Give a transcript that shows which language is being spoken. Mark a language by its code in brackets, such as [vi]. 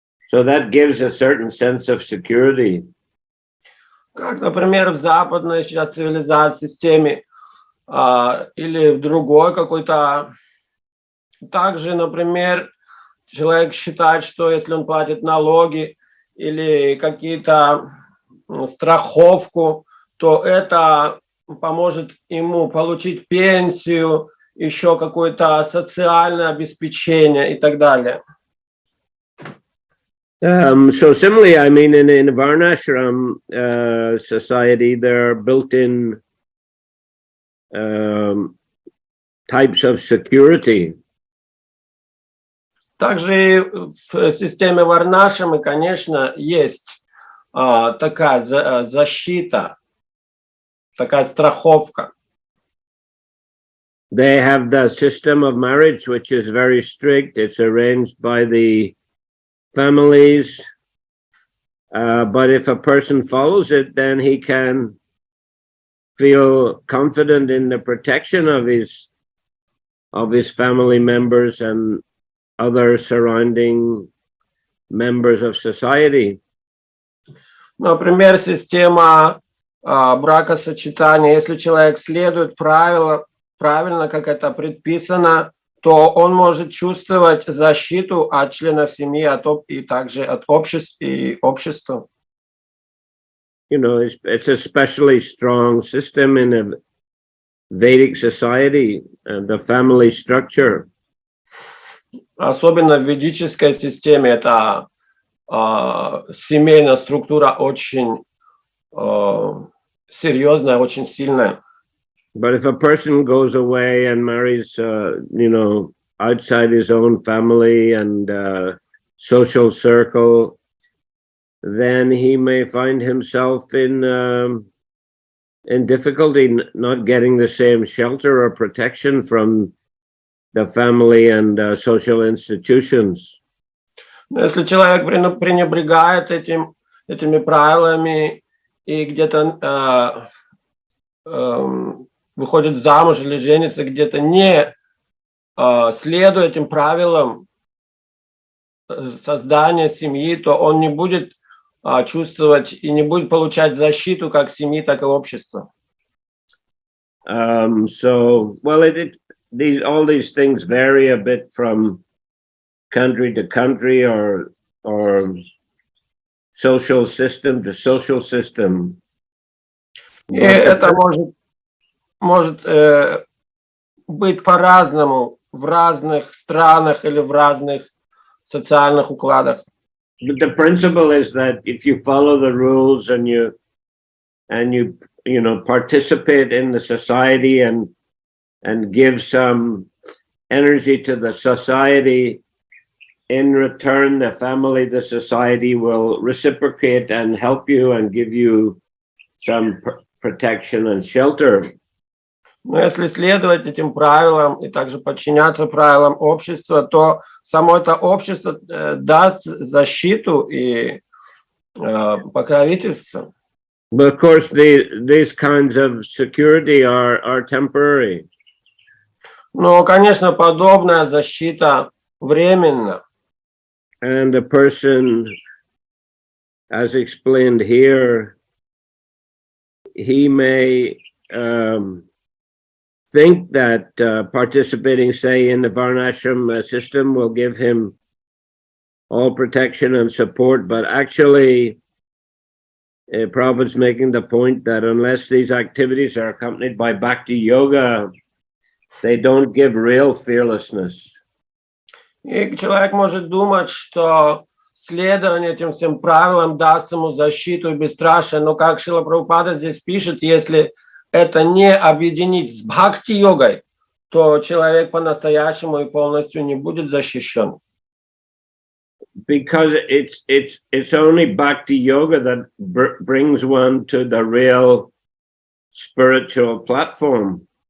[en] So that gives a certain sense of security. [ru] Как, например, в западной сейчас цивилизации системе или в другой какой-то. Также, например, человек считает, что если он платит налоги или какие-то страховку, то это поможет ему получить пенсию, еще какое-то социальное обеспечение и так далее. [en] So similarly, I mean, in a Varnashram society, there are built-in types of security. [ru] Также в системе варнашрамы, конечно, есть такая защита, такая страховка. [en] They have the system of marriage, which is very strict. It's arranged by the families. But if a person follows it, then he can feel confident in the protection of his family members and other surrounding members of society. [ru] Например, система бракосочетания. Если человек следует правильно, как это предписано, то он может чувствовать защиту от членов семьи, и также от общества. [en] You know, it's a especially strong system in a Vedic society, the family structure. [ru] Особенно в ведической системе эта семейная структура очень серьезная, очень сильная. [en] But if a person goes away and marries, you know, outside his own family and social circle, then he may find himself in difficulty, not getting the same shelter or protection from the family and social institutions. [ru] Если человек пренебрегает этими правилами и где-то выходит замуж или женится, где-то не следуя этим правилам создания семьи, то он не будет чувствовать и не будет получать защиту как семьи, так и общества. [en] So, well, all these things vary a bit from country to country or social system to social system. [ru] И [en] But [ru] это может быть по-разному в разных странах или в разных социальных укладах. [en] the principle is that if you follow the rules and you participate in the society and give some energy to the society, in return the family, the society will reciprocate and help you and give you some protection and shelter. [ru] Но если следовать этим правилам и также подчиняться правилам общества, то само это общество даст защиту и покровительство. [en] But of course, these kinds of security are temporary. [ru] Но, конечно, подобная защита временна. [en] And a person, as explained here, he may think that participating, say, in the Varnashram system will give him all protection and support, but actually, Prabhupada's making the point that unless these activities are accompanied by bhakti yoga, they don't give real fearlessness. [ru] И человек может думать, что следование этим всем правилам даст ему защиту и бесстрашие, но как Шрила Прабхупада здесь пишет, если это не объединить с бхакти-йогой, то человек по-настоящему и полностью не будет защищен. [en] Because it's only bhakti yoga that brings one to the real spiritual platform.